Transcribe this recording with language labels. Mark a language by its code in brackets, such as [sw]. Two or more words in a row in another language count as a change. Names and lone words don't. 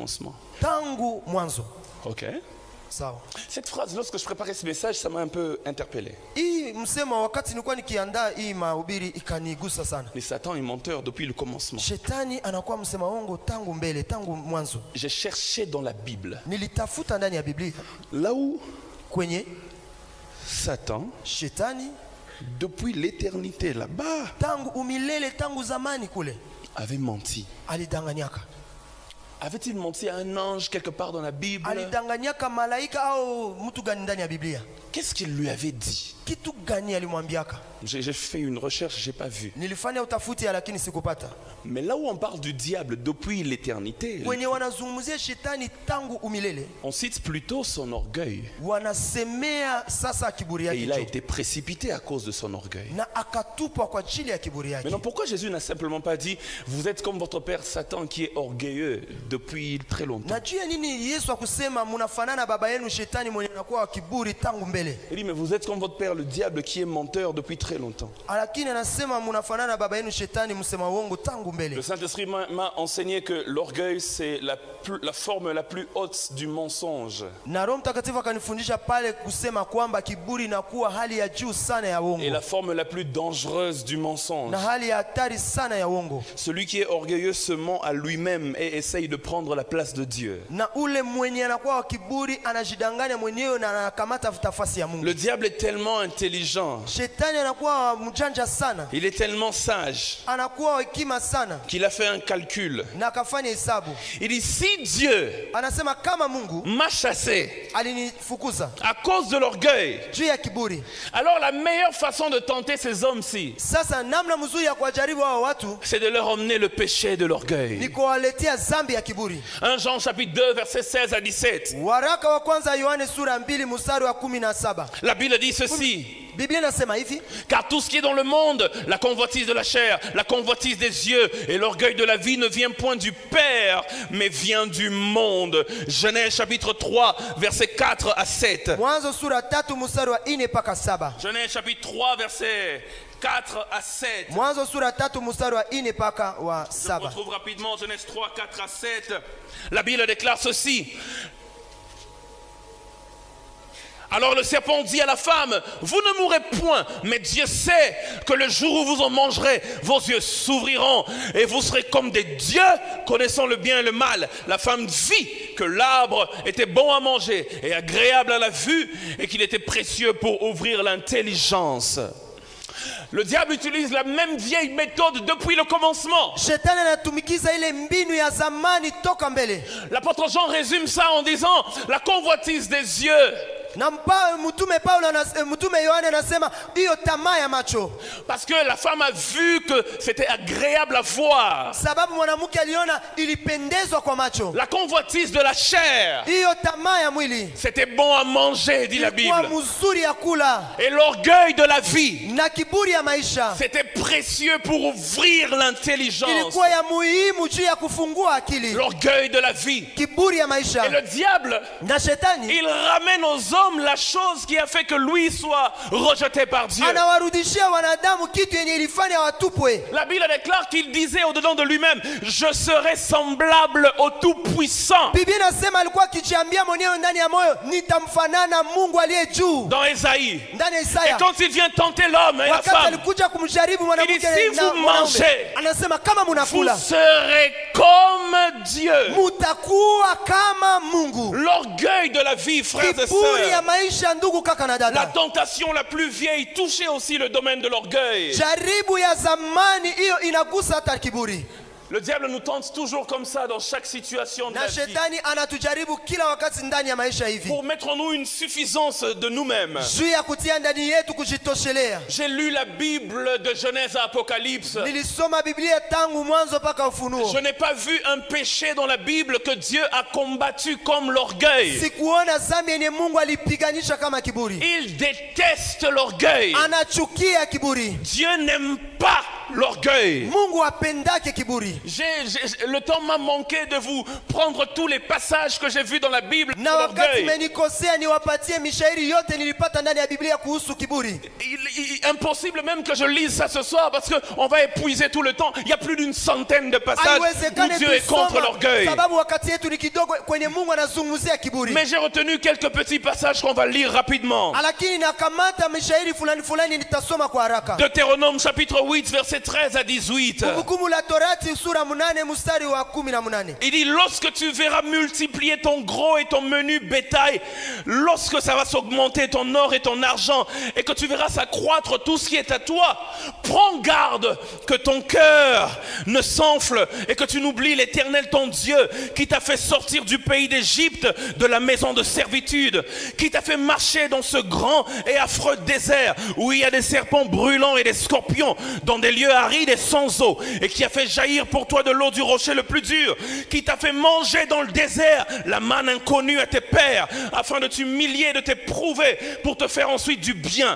[fr] depuis le commencement. [sw] tangu mwanzo. [fr] Ok. [sw] Sawa. [fr] Cette phrase, lorsque je préparais ce message, ça m'a un peu interpellé. [sw] Hii msemo wakati nilikuwa nikiandaa hii mahubiri ikanigusa sana. [fr] Mais Satan est menteur depuis le commencement. [sw] Shetani anakuwa msema uongo tangu mbele, tangu mwanzo. [fr] J'ai cherché dans la Bible. [sw] Nilitafuta ndani ya Biblia. [fr] Là où [sw] Kwenye [fr] Satan, [sw] Shetani [fr] depuis l'éternité là-bas, [sw] tangu umilele, tangu zamani kule [fr] avait menti. [sw] alidanganyaka. [fr] Avait-il menti à un ange quelque part dans la Bible? [sw] Alidanganyaka malaika au mtu gani ndani ya Biblia? [fr] Qu'est-ce qu'il lui avait dit? [sw] Kitu gani alimwambiaka? [fr] J'ai fait une recherche, j'ai pas vu. [sw] Nilifanya utafuti lakini sikupata. [fr] Mais là où on parle du diable depuis l'éternité, [sw] Kwenye wanazungumzia shetani tangu umilele, [fr] on cite plutôt son orgueil. [sw] wanasemea sasa kiburi [fr] Et il a [sw] yake [fr] été précipité à cause de son orgueil. [sw] na akatupwa kwa ajili ya kiburi yake. [fr] Maintenant, pourquoi Jésus n'a simplement pas dit vous êtes comme votre père Satan qui est orgueilleux depuis très longtemps? [sw] Najua nini Yesu akusema mnafanana baba yenu shetani mwenye anakuwa wa kiburi tangu mbele. [fr] Il dit mais vous êtes comme votre père le diable qui est menteur depuis très longtemps. [sw] Lakini anasema mnafanana baba yenu shetani msema uongo tangu [fr] Le [sw] mbele. [fr] Saint-Esprit m'a enseigné que l'orgueil c'est la forme la plus haute du mensonge. [sw] Na Roho Mtakatifu akanifundisha pale kusema kwamba kiburi inakuwa hali ya juu sana ya uongo. [fr] Et la forme la plus dangereuse du mensonge. [sw] Na hali ya hatari sana ya uongo. [fr] Celui qui est orgueilleux se ment à lui-même et essaye de prendre la place de Dieu. [sw] Na ule mwenye anakuwa wa kiburi anajidanganya mwenyewe na anakamata nafasi ya Mungu. [fr] Le diable est tellement intelligent. [sw] Shetani anakuwa mjanja sana. [fr] Il est tellement sage [sw] Anakuwa hekima sana. [fr] qu'il a fait un calcul. [sw] Na akafanya hesabu. [fr] Il dit si Dieu [sw] Anasema kama Mungu [fr] m'a chassé [sw] alinifukuza [fr] à cause de l'orgueil, [sw] juu ya kiburi, [fr] alors la meilleure façon de tenter ces hommes-ci, [sw] sasa namna mzuri ya kuwajaribu hao watu [fr] c'est de leur emmener le péché de [sw] ni [fr] l'orgueil. [sw] kuwaletea dhambi ya kiburi. [fr] 1 Jean chapitre 2 verset 16 à 17. [sw] Waraka wa kwanza Yohane sura 2 mstari wa 17. [fr] La Bible dit ceci: [sw] Biblia inasema hivi, [fr] car tout ce qui est dans le monde, la convoitise de la chair, la convoitise des yeux et l'orgueil de la vie ne vient point du Père, mais vient du monde. Genèse chapitre 3 verset 4 à 7. [sw] Mwanzo sura 3 mstari wa 4 mpaka 7. [fr] Genèse chapitre 3 verset 4 à 7. [sw] Mwanzo sura 3 mstari wa 4 mpaka wa [fr] Je [sw] 7. [fr] retrouve rapidement Genèse 3, 4 à 7. La Bible déclare ceci: alors le serpent dit à la femme, vous ne mourrez point, mais Dieu sait que le jour où vous en mangerez, vos yeux s'ouvriront et vous serez comme des dieux, connaissant le bien et le mal. La femme vit que l'arbre était bon à manger et agréable à la vue et qu'il était précieux pour ouvrir l'intelligence. Le diable utilise la même vieille méthode depuis le commencement. [sw] Shetani anatumikiza ile mbinu ya zamani toka mbele. [fr] L'apôtre Jean résume ça en disant la convoitise des yeux. [sw] Na mtume Yohane anasema hiyo tamaa ya macho. [fr] Parce que la femme a vu que c'était agréable à voir. [sw] Sababu mwanamke aliona ilipendezwa kwa macho. [fr] La convoitise de la chair, [sw] Hiyo tamaa ya mwili [fr] c'était bon à manger, dit la [sw] ilikuwa [fr] Bible. [sw] mzuri ya kula. [fr] Et l'orgueil de la vie, [sw] Na kiburi ya maisha [fr] c'était précieux pour ouvrir l'intelligence. [sw] ilikuwa ya muhimu juu ya kufungua akili. [fr] L'orgueil de la vie. [sw] Kiburi ya [fr] Et [sw] maisha. [fr] le diable, [sw] Na shetani [fr] il ramène aux hommes la chose qui a fait que lui soit rejeté par Dieu. [sw] anawarudishia wanadamu kitu yenye ilifanya watupwe. [fr] La Bible déclare qu'il disait au-dedans de lui-même, je serai semblable au Tout-Puissant. [sw] Biblia inasema alikuwa akijiambia mwenyewe ndani ya moyo, nitamfanana Mungu aliye juu. [fr] Dans Ésaïe. [sw] Ndani ya [fr] Et [sw] Isaya [fr] quand il vient tenter l'homme et la [sw] wakati [fr] femme, [sw] alikuja kumjaribu mwanamke [fr] Il dit, si [sw] na [fr] vous [sw] mwanaume, [fr] mangez, [sw] anasema kama [fr] vous [sw] munakula [fr] serez comme Dieu. [sw] mutakuwa kama Mungu. [fr] L'orgueil de la vie, frères et [sw] Kiburi ya [fr] sœurs. [sw] maisha ndugu kaka na [fr] La [sw] dada. [fr] tentation la plus vieille touchait aussi le domaine de l'orgueil. [sw] Jaribu ya zamani hiyo inagusa hata kiburi. [fr] Le diable nous tente toujours comme ça dans chaque situation de [sw] Na [fr] la vie. [sw] shetani anatujaribu kila wakati ndani ya maisha hivi. [fr] Pour mettre en nous une suffisance de nous-mêmes. [sw] Juu ya kutia ndani yetu kujitoshelea. [fr] J'ai lu la Bible de Genèse à Apocalypse. [sw] Nilisoma Biblia tangu mwanzo mpaka Ufunuo. [fr] Je n'ai pas vu un péché dans la Bible que Dieu a combattu comme l'orgueil. [sw] Sikuona dhambi yenye Mungu alipiganisha kama kiburi. [fr] Il déteste l'orgueil. [sw] Anachukia kiburi. [fr] Dieu n'aime pas l'orgueil. [sw] Mungu apendake kiburi. [fr] Le temps m'a manqué de vous prendre tous les passages que j'ai vus dans la Bible sur [sw] Na wakati [fr] l'orgueil. [sw] menikosea niwapatie mishairi yote nilipata ndani ya Biblia kuhusu kiburi. [fr] Impossible même que je lise ça ce soir parce qu'on va épuiser tout le temps. Il y a plus d'une centaine de passages où Dieu est contre l'orgueil. [sw] Sababu wakati yetu ni kidogo kwenye Mungu anazungumzia kiburi. [fr] Mais j'ai retenu quelques petits passages qu'on va lire rapidement. [sw] Lakini nakamata mishairi fulani nitasoma kwa haraka. [fr] Deutéronome chapitre 8 verset 13 à 18. [sw] Kumbukumbu la Torati sura 8 mstari wa 18. [fr] Il dit, lorsque tu verras multiplier ton gros et ton menu bétail, lorsque ça va s'augmenter ton or et ton argent, et que tu verras s'accroître tout ce qui est à toi, prends garde que ton cœur ne s'enfle et que tu n'oublies l'Éternel ton Dieu qui t'a fait sortir du pays d'Égypte, de la maison de servitude, qui t'a fait marcher dans ce grand et affreux désert où il y a des serpents brûlants et des scorpions, dans des lieux arides et sans eau, et qui a fait jaillir pour toi de l'eau du rocher le plus dur, qui t'a fait manger dans le désert la manne inconnue à tes pères, afin de t'humilier et de t'éprouver pour te faire ensuite du bien.